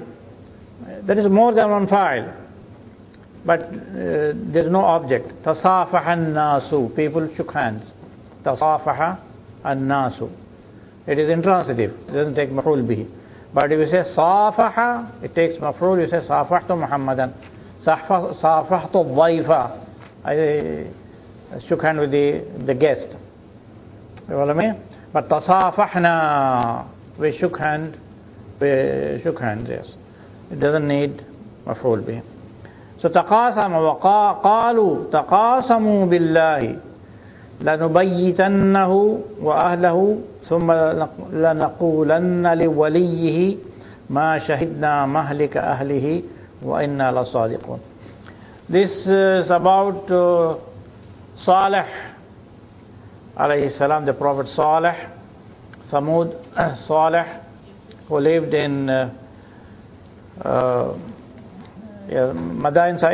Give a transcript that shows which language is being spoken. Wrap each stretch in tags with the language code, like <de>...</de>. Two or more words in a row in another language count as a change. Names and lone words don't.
<en>There is more than one fa'il. But there is no object.</en> <ar>تصافح الناس,</ar> <en>people shook hands.</en> <ar>تصافح الناس.</ar> <en>It is intransitive. It doesn't take</en> <ar>مفعول به.</ar> <en>But if you say safaha, it takes maf'ul. You say</en> <ar>صافحت محمدا. صافحت ضيفا,</ar> <en>I shook hand with the guest. You know what I mean? But tasafahna, we shook hands, yes. It doesn't need</en> <ar>مفعول به. So تقاسموا وقالوا تقاسموا بالله لنبيتنه وأهله ثم لنقولن لوليه ما شهدنا مهلك أهله وإنا لصادقون.</ar> <en>This is about Salih</en> <ar>عليه السلام,</ar> <en>the Prophet Salih, Thamud Salih, who lived in Madain.</en>